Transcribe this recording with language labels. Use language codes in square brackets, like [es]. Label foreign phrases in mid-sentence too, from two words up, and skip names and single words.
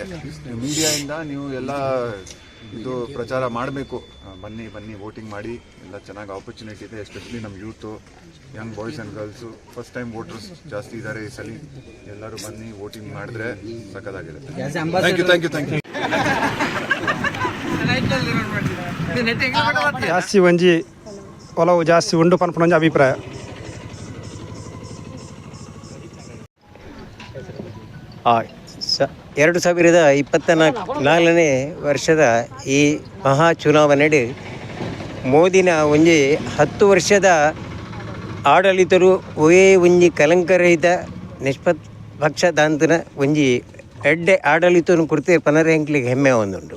[kn] ಮೀಡಿಯಾಯಿಂದ ನೀವು ಎಲ್ಲ ಇದು ಪ್ರಚಾರ ಮಾಡಬೇಕು. ಬನ್ನಿ ಬನ್ನಿ, ವೋಟಿಂಗ್ ಮಾಡಿ. ಎಲ್ಲ ಚೆನ್ನಾಗಿ ಆಪರ್ಚುನಿಟಿ ಇದೆ, ಎಸ್ಪೆಷಲಿ ನಮ್ಮ ಯೂತು, [en] young boys and girls. first time voters [kn] ಜಾಸ್ತಿ ಇದ್ದಾರೆ ಈ ಸಲ. ಎಲ್ಲರೂ ಬನ್ನಿ, ವೋಟಿಂಗ್ ಮಾಡಿದ್ರೆ ಸಖತ್ತಾಗಿದೆ. [en] Thank you, thank you, thank you. [tcy] ಜಾಸ್ತಿ ಒಂಜಿ ಒಲವು ಜಾಸ್ತಿ ಉಂಡು ಪನ್ಪುನ ಅಭಿಪ್ರಾಯ. ಹಾಂ, 2024ನೇ ವರ್ಷದ ಈ ಮಹಾ ಚುನಾವಣೆಡು ಮೋದಿನ ಒಂಜಿ 10 ವರ್ಷದ ಆಡಳಿತರು ಒಯೇ ಒಂಜಿ ಕಲಂಕರಹಿತ ನಿಷ್ಪಕ್ಷದಾಂತನ ಒಂಜಿ ಎಡ್ಡೆ ಆಡಳಿತನ ಕುರಿತು ಪನರ ಎಂಕ್ಲಿಗೆ ಹೆಮ್ಮೆ ಒಂದುಂಟು.